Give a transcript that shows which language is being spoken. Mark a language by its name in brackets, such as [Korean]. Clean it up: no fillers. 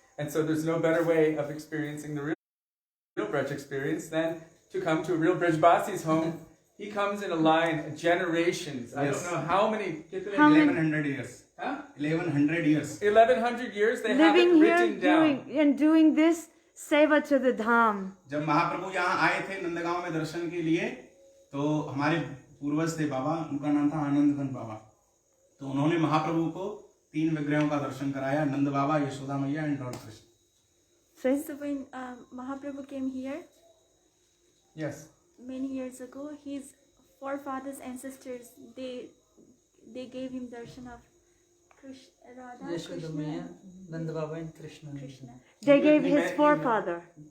[English] And so there's no better way of experiencing the real Braj experience than to come to a real Brajbasi's home. He comes in a line, generations. I don't know how many. 1100 years. Huh? 1100 years. 1100 years they have it written down. Doing this seva to the dham. [Hindi] जब महाप्रभु यहाँ आए थे नंदगांव में दर्शन के लिए, तो हमारे पूर्वज थे बाबा, उनका नाम था आनंदघन बाबा. तो उन्होंने महाप्रभु को 3 विग्रहों का दर्शन कराया, नंद बाबा, यशोदा मैया [English] and lord [Hindi] Krishna. [English] So when Mahaprabhu came here, Yes. many years ago, his forefathers, ancestors, they gave him darshan of Radha, Yashoda Maya, Nanda Baba and Krishna. They gave his forefather.